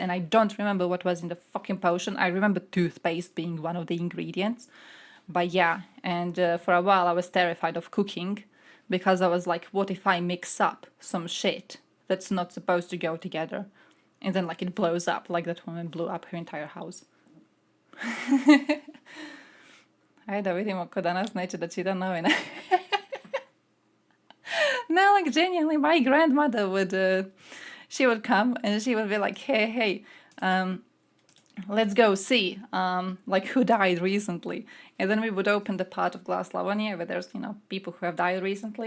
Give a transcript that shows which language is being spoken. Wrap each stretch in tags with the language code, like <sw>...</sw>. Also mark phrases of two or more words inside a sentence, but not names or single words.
<en>And I don't remember what was in the fucking potion. I remember toothpaste being one of the ingredients. But yeah, and for a while I was terrified of cooking because I was like, what if I mix up some shit that's not supposed to go together? And then like it blows up, like that woman blew up her entire house.</en> <hr>Ajde da vidimo ko danas neće da čita novine.</hr> <en>No, like genuinely, my grandmother would, she would come and she would be like, hey, let's go see, like who died recently. And then we would open the part of Glass Slavonia where there's, you know, people who have died recently.</en>